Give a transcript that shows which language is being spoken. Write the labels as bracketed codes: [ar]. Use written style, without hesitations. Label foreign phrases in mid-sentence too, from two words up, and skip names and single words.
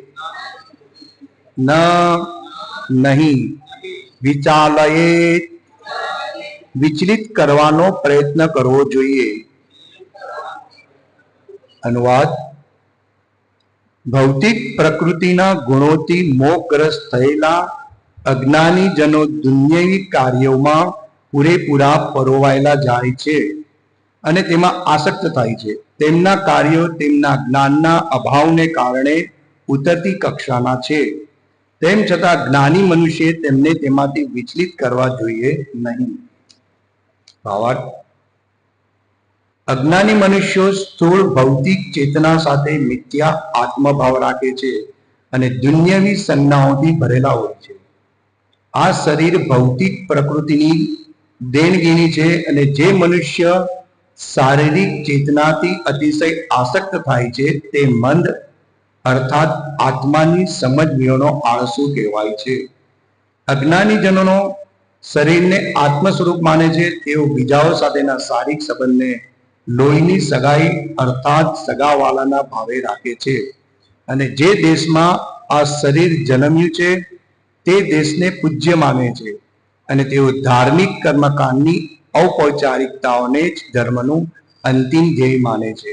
[gu] ન નહીં વિચાલયેત વિચલિત કરવાનો પ્રયત્ન કરવો જોઈએ। અનુવાદ ભૌતિક પ્રકૃતિના ગુણોથી મોહગ્રસ્ત થયેલા અજ્ઞાની જનો દુન્યવી કાર્યોમાં પૂરેપૂરા પરોવાયેલા જાય છે અને તેમાં આસક્ત થાય છે। તેમના કાર્યો તેમના જ્ઞાનના અભાવને કારણે ઊતરતી કક્ષાના છે। તેમ છતાં જ્ઞાની મનુષ્ય તેમને તેમાંથી વિચલિત કરવા જોઈએ નહીં। ભાવાર્થ અજ્ઞાની મનુષ્યો સ્થૂળ ભૌતિક ચેતના સાથે મિથ્યા આત્મભાવ રાખે છે અને દુન્યવી સંજ્ઞાઓથી ભરેલા હોય છે। આ શરીર ભૌતિક પ્રકૃતિની દેણગી છે અને જે મનુષ્ય શારીરિક ચેતનાથી અતિશય આસક્ત થાય છે તે મંદ અર્થાત આત્માની સમજ વિહોણો આળસુ કહેવાય છે। અજ્ઞાની જનો શરીરને આત્મ સ્વરૂપ માને છે। તેઓ બીજાઓ સાથેના શારીરિક સંબંધને લોહીની સગાઈ અર્થાત સગાવાલાના ભાવે રાખે છે. અને જે દેશમાં આ શરીર જન્મ્યું છે તે દેશને પૂજ્ય માને છે અને તેઓ ધાર્મિક કર્મકાંડની ઔપચારિકતાઓને જ ધર્મનું અંતિમ ધ્યેય માને છે.